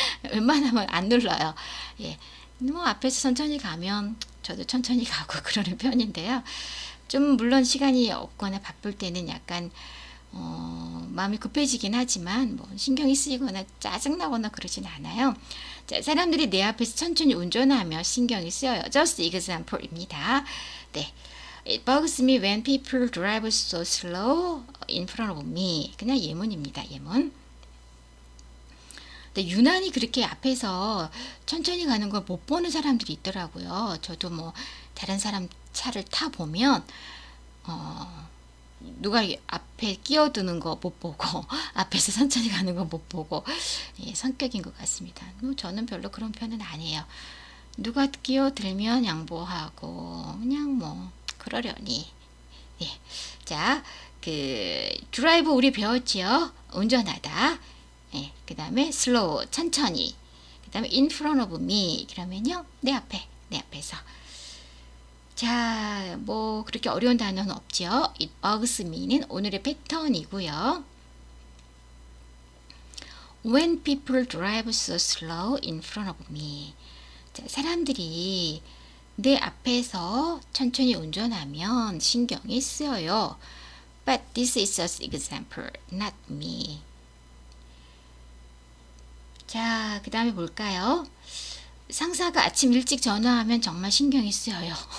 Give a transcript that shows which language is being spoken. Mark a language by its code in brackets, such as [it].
[ko] 웬만하면 안 눌러요. 뭐 앞에서 천천히 가면 저도 천천히 가고 그러는 편인데요. 좀 물론 시간이 없거나 바쁠 때는 약간 마음이 급해지긴 하지만 뭐 신경이 쓰이거나 짜증나거나 그러진 않아요. 자, 사람들이 내 앞에서 천천히 운전하며 신경이 쓰여요. [en] Just example입니다. [ko] 네. [en] It bugs me when people drive so slow in front of me. [ko] 그냥 예문입니다. 예문. 근데 유난히 그렇게 앞에서 천천히 가는 걸 못 보는 사람들이 있더라고요. 저도 뭐 다른 사람 차를 타 보면 누가 앞에 끼어드는 거 못 보고 앞에서 천천히 가는 거 못 보고 성격인 것 같습니다. 저는 별로 그런 편은 아니에요. 누가 끼어들면 양보하고 그냥 뭐 그러려니. 자, 그 드라이브 우리 배웠지요? 운전하다. 그 다음에 slow 천천히. 그 다음에 [en] in front of me [ko] 그러면요 내 앞에서. 자, 뭐 그렇게 어려운 단어는 없죠. [en] It bugs me는 [ko] 오늘의 패턴이고요. [en] When people drive so slow in front of me. [ko] 자, 사람들이 내 앞에서 천천히 운전하면 신경이 쓰여요. [en] But this is just example, not me. [ko] 자, 그 다음에 볼까요? 상사가 아침 일찍 전화하면 정말 신경이 쓰여요.